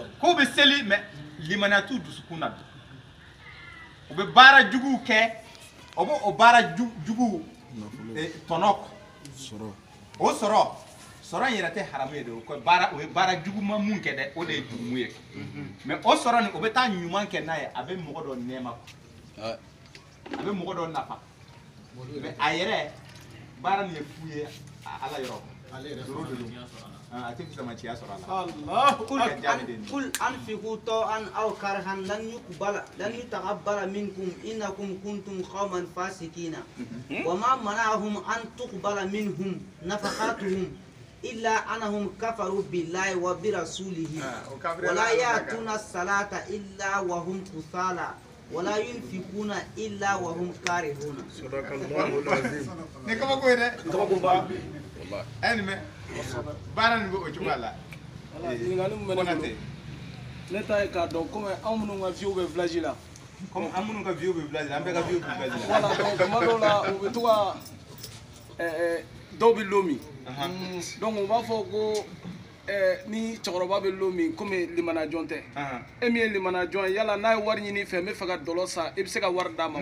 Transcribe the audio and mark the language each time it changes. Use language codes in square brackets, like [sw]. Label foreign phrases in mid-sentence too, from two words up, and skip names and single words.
[bm] k'u bɛ seli mɛ limaniya t'u dusukun na u bɛ baara juguw kɛ o bɛ o baara juguw tɔnɔ o sɔrɔ in yɛrɛ tɛ haramu ye de o ye baara juguman mun kɛ dɛ o de ye jurumu ye mɛ o sɔrɔ nin o bɛ taa ɲuman kɛ n'a ye a bɛ mɔgɔ dɔ nɛɛma a bɛ mɔgɔ dɔ nafa mɛ a yɛrɛ baara nin ye fu ye ala yɔrɔ a tɛ fisamaciya sɔrɔ a la [ar] قل أنفقوا طوعا أو كرها لن يتقبل منكم إنكم كنتم قوما فاسقين وما منعهم أن تقبل منهم نفقاتهم إلا أنهم كفروا بالله وبرسوله ولا يأتون الصلاة إلا وهم كسالى ولا ينفقون إلا وهم كارهون. صدق الله العظيم. [bm] ne kaba ko ye dɛ kaba ko ba ɛni mɛ baara nin bɛ o cogoya la ɲininkali min bɛ ne bolo ne ta ye k'a dɔn komi anw minnu ka vieux bɛ village la komi an minnu ka vieux bɛ village la an bɛɛ ka vieux bɛ village la [fr] voilà donc [bm] tuma dɔw la u bɛ to ka dɔw bɛ lo min donc u b'a fɔ ko ni cɛkɔrɔba bɛ lo min komi limanajɔn tɛ e min ye limanajɔn ye yala n'a ye wari ɲini i fɛ n bɛ fɛ ka dɔlɔ san i bɛ se ka wari d'a ma